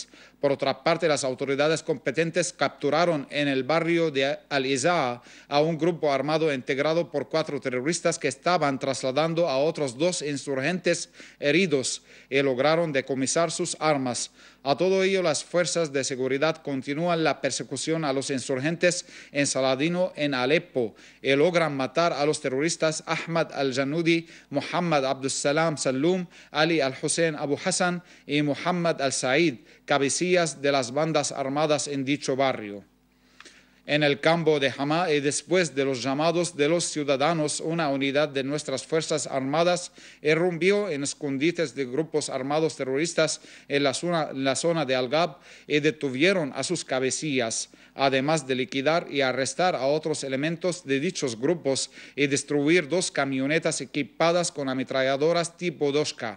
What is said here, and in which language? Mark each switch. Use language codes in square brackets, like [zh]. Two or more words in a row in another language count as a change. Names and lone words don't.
[es] Por otra parte, las autoridades competentes capturaron en el barrio de Al-Izaa a un grupo armado integrado por 4 terroristas que estaban trasladando a otros 2 insurgentes heridos y lograron decomisar sus armas. A todo ello, las fuerzas de seguridad continúan la persecución a los insurgentes en Saladino, en Alepo, y logran matar a los terroristas Ahmad al-Janudi, Muhammad Abdussalam Salum, Ali al-Hussein Abu Hassan y Muhammad al-Said, cabecillas de las bandas armadas en dicho barrio. En el campo de Hama y después de los llamados de los ciudadanos, una unidad de nuestras Fuerzas Armadas irrumpió en escondites de grupos armados terroristas en la zona de Al-Gab y detuvieron a sus cabecillas, además de liquidar y arrestar a otros elementos de dichos grupos y destruir 2 camionetas equipadas con ametralladoras tipo Doshka.